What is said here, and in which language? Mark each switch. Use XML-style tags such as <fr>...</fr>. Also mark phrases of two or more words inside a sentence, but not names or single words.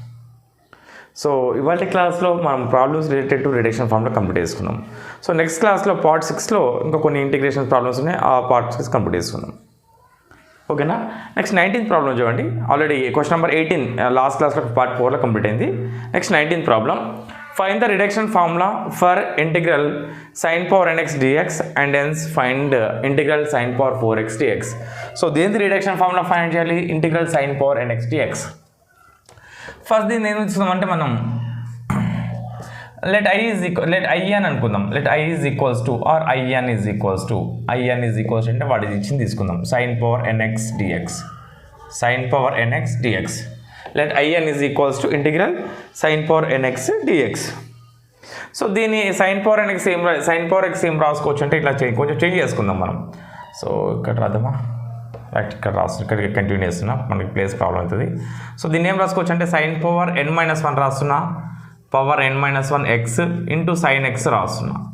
<te>సో ఇవాళ క్లాస్లో మనం</te> <en>problems related to reduction formula</en> <te>కంప్లీట్ చేసుకున్నాం. సో నెక్స్ట్ క్లాస్లో part 6లో ఇంకా కొన్ని</te> <en>integration problems</en> <te>ఉన్నాయి, ఆ part 6 కంప్లీట్ చేసుకున్నాం. ఓకేనా.</te> <en>next 19th problem</en> <te>చూడండి. ఆల్రెడీ</te> <en>question number 18 last classlo</en> <te>part 4లో కంప్లీట్ అయింది.</te> <en>next 19th problem. find the reduction formula for integral sin power nx dx and hence find integral sin power 4x dx. so దేని reduction formula find చేయాలి? integral sin power nx dx.</en> <te>ఫస్ట్ దీన్ని ఏం ఇస్తున్నామంటే మనం</te> <en>let I</en> <te>అని అనుకుందాం.</te> <en>let I is equals to or IN is equals to</en> <te>అంటే వాటి ఇచ్చింది తీసుకుందాం.</te> <en>sin power nx dx, sin power nx dx. let IN is equals to integral sin power nx dx.</en> <te>సో దీన్ని</te> <en>sin power x</en> <te>ఏం రాసుకోవచ్చు అంటే ఇట్లా కొంచెం చేంజ్ చేసుకుందాం మనం. సో ఇక్కడ రాద్దామా, రైట్ ఇక్కడ ఇక్కడ కంటిన్యూ చేస్తున్నా, మనకి ప్లేస్ ప్రాబ్లం అవుతుంది. సో దీన్ని ఏం రాసుకోవచ్చు అంటే</te> <en>sin power n-1</en> <te>రాస్తున్నా,</te> <en>power n-1 x into sin x</en> <te>రాస్తున్నా.</te>